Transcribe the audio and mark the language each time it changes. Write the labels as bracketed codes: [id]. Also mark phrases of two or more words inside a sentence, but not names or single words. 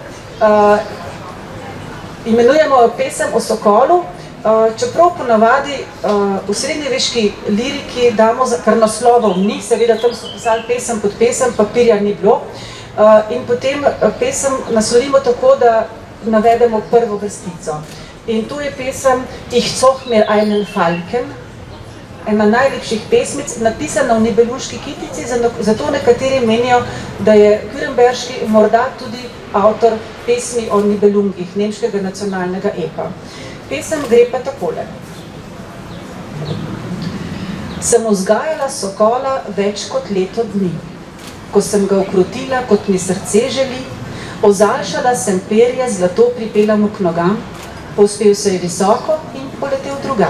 [sl] Imenujemo pesem o sokolu, čeprav ponavadi v srednjeveški liriki damo, kar naslovov ni, seveda tam so pisali pesem pod pesem, papirja ni bilo, in potem pesem naslovimo tako, da navedemo prvo vrstico. In to je pesem Ich zoch mir einen Falken, ena najlepših pesmic, napisana v Nibelunški kitici, zato nekateri menijo, da je Kürenberški morda tudi avtor pesmi o Nibelungih, nemškega nacionalnega epa. Pesem gre pa takole. Sem vzgajala sokola več kot leto dni, ko sem ga ukrotila, kot mi srce želi, ozaljšala sem perje, zlato pripela mu k nogam, povzpel se je visoko in poletel drugam.